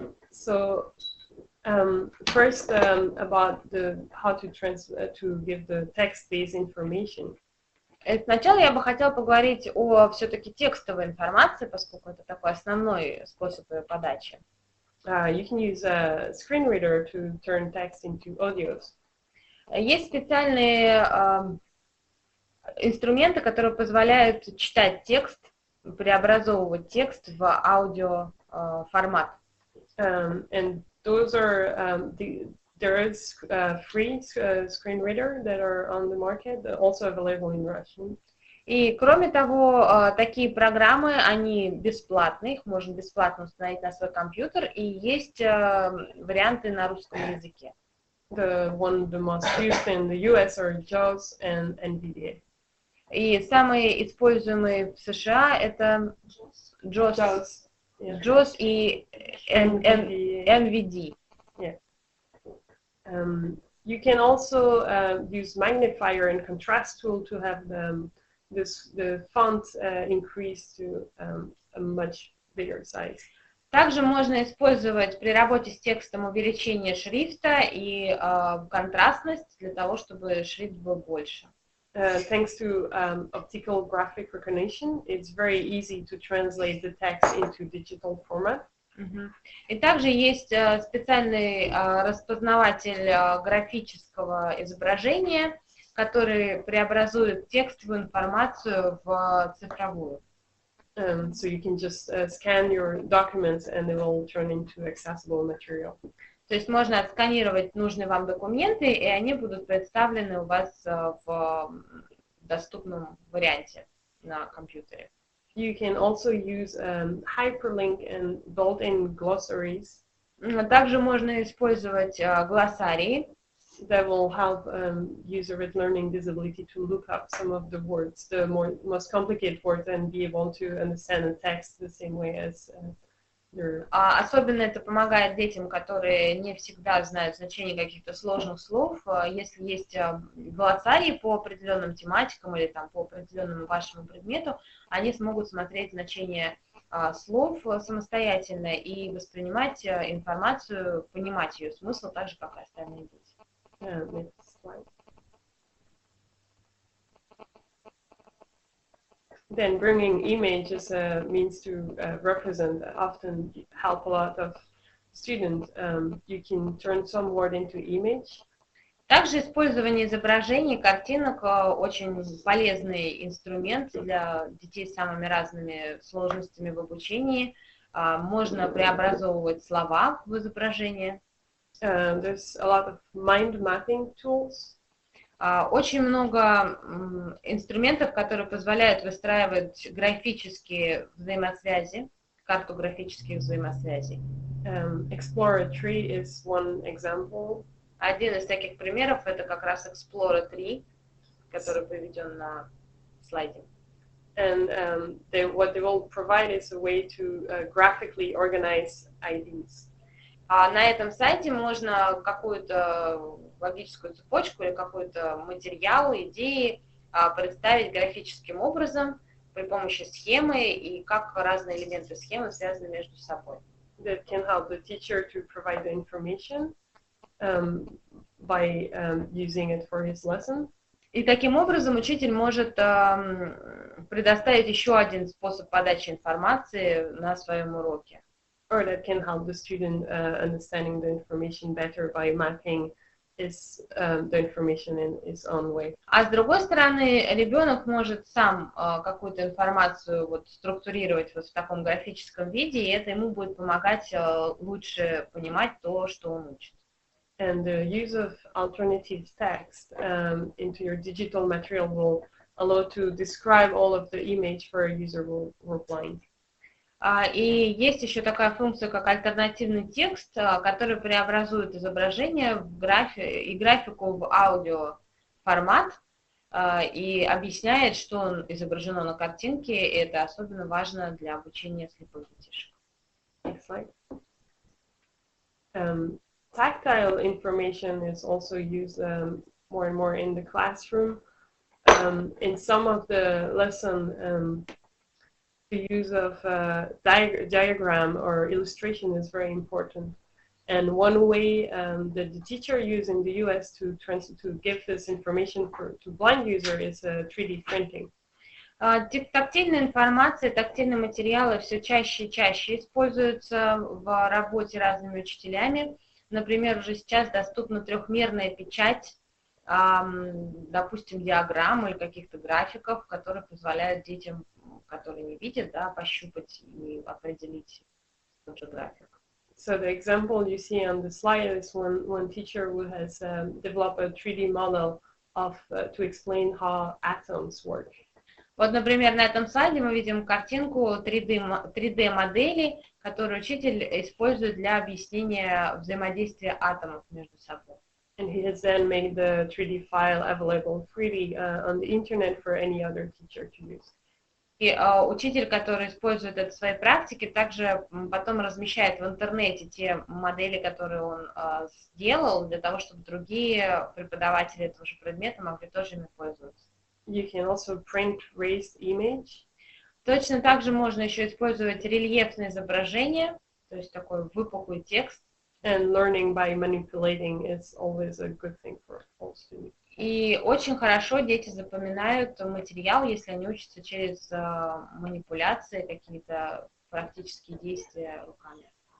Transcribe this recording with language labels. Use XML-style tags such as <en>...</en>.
<en>So first about how to give the text-based information.</en> <ru>Сначала я бы хотела поговорить о все-таки текстовой информации, поскольку это такой основной способ ее подачи.</ru> <en>You can use a screen reader to turn text into audios.</en> <ru>Есть специальные инструменты, которые позволяют читать текст, преобразовывать текст в аудио формат.</ru> <en>And those are there is free screen reader that are on the market, also available in Russian.</en> <ru>И кроме того, такие программы, они бесплатные, их можно бесплатно установить на свой компьютер, и есть варианты на русском языке.</ru> <en>The most used in the US are JAWS and NVDA.</en> <ru>И самые используемые в США это JAWS и NVD.</ru> <en>Yeah. You can also use magnifier and contrast tool to have the font increase to a much bigger size.</en> <ru>Также можно использовать при работе с текстом увеличение шрифта и контрастность для того, чтобы шрифт был больше.</ru> <en>Thanks to optical graphic recognition, it's very easy to translate the text into digital format.</en> <ru>И также есть специальный распознаватель графического изображения, который преобразует текстовую информацию в цифровую.</ru> <en>So you can just scan your documents and it will turn into accessible material.</en> <ru>То есть можно отсканировать нужные вам документы, и они будут представлены у вас в доступном варианте на компьютере.</ru> <en>You can also use hyperlink and built-in glossaries.</en> <ru>Также можно использовать глоссарии.</ru> <en>That will help user with learning disability to look up some of the words, the most complicated words, and be able to understand the text the same way as your.</en> <ru>Особенно это помогает детям, которые не всегда знают значение каких-то сложных слов. Если есть глоссарии по определенным тематикам или там по определенному вашему предмету, они смогут смотреть значение слов самостоятельно и воспринимать информацию, понимать ее смысл так же, как и остальные дети.</ru> <en>Next slide. Then bringing image as a means to represent often help a lot of students. You can turn some word into image.</en> <ru>Также использование изображений, картинок очень полезный инструмент для детей с самыми разными сложностями в обучении. Можно преобразовывать слова в изображение.</ru> <en>There's a lot of mind mapping tools.</en> <ru>Очень много инструментов, которые позволяют выстраивать графические взаимосвязи, карту графических взаимосвязей.</ru> <en>Explorer 3 is one example.</en> <ru>Один из таких примеров это как раз Explorer 3, который приведен на слайде.</ru> <en>And what they will provide is a way to graphically organize IDs.</en> <ru>А на этом сайте можно какую-то логическую цепочку или какой-то материал, идеи представить графическим образом при помощи схемы и как разные элементы схемы связаны между собой.</ru> <en>That can help the teacher to provide the information by using it for his lesson.</en> <ru>И таким образом учитель может предоставить еще один способ подачи информации на своем уроке.</ru> <en>Or that can help the student understanding the information better by mapping the information in his own way.</en> <ru>А с другой стороны, ребенок может сам какую-то информацию вот структурировать вот в таком графическом виде, и это ему будет помогать лучше понимать то, что он учит.</ru> <en>And the use of alternative text into your digital material will allow to describe all of the image for a user who are blind.</en> <ru>И есть еще такая функция, как альтернативный текст, который преобразует изображение в графику в аудиоформат и объясняет, что изображено на картинке, и это особенно важно для обучения слепых детишек.</ru> <en>Next slide. Tactile information is also used more and more in the classroom. In some of the lesson, the use of diagram or illustration is very important. And one way that the teacher used in the US to give this information to blind user is 3D printing.</en> <ru>Тактильная информация, тактильные материалы все чаще и чаще используются в работе разными учителями. Например, уже сейчас доступна трехмерная печать, допустим, диаграмм или каких-то графиков, которые позволяют детям, которые не видят, да, пощупать и определить тот же график.</ru> <en>So the example you see on the slide is one teacher who has developed a 3D model to explain how atoms work.</en> <ru>Вот, например, на этом слайде мы видим картинку 3D-модели, которую учитель использует для объяснения взаимодействия атомов между собой.</ru> <en>And he has then made the 3D file available freely on the internet for any other teacher to use.</en> <ru>И учитель, который использует это в своей практике, также потом размещает в интернете те модели, которые он сделал, для того, чтобы другие преподаватели этого же предмета могли тоже ими пользоваться.</ru> <en>You can also print raised image.</en> <ru>Точно так же можно еще использовать рельефные изображения, то есть такой выпуклый текст.</ru> <en>And learning by manipulating is always a good thing for all students.</en> <ru>И очень хорошо дети запоминают материал, если они учатся через манипуляции, какие-то практические действия руками.</ru>